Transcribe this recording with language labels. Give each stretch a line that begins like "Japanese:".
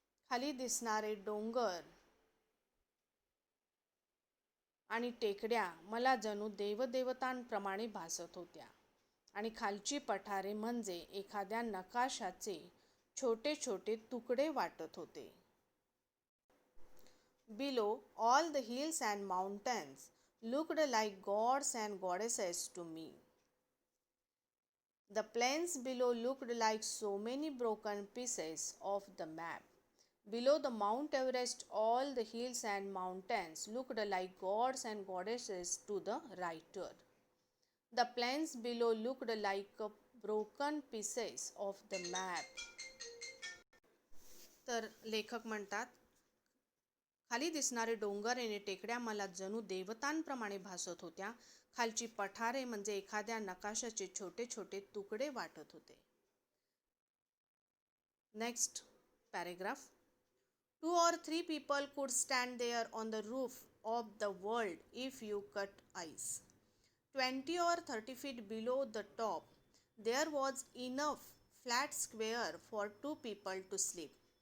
Marathi: खाली दिसणारे डोंगर आणि टेकड्या मला जणू देवदेवतांप्रमाणे भासत होत्या आणि खालची पठारे म्हणजे एखाद्या नकाशाचे छोटे छोटे तुकडे वाटत होते.
English: Below, all the hills and mountains looked like gods and goddesses to me. The plains below looked like so many broken pieces of the map. Below the Mount Everest, all the hills and mountains looked like gods and goddesses to the writer. The plains below looked like broken pieces of the map.
Marathi: तर लेखक म्हणतात, खाली दिसणारे डोंगर आणि टेकड्या मला जणू देवतांप्रमाणे भासत होत्या. खालची पठारे म्हणजे एखाद्या नकाशाचे छोटे छोटे तुकडे वाटत होते.
English: Next paragraph. 2 or 3 people could stand there on the roof of the world if you cut ice. 20 or 30 feet below the top, there was enough flat square for 2 people to sleep.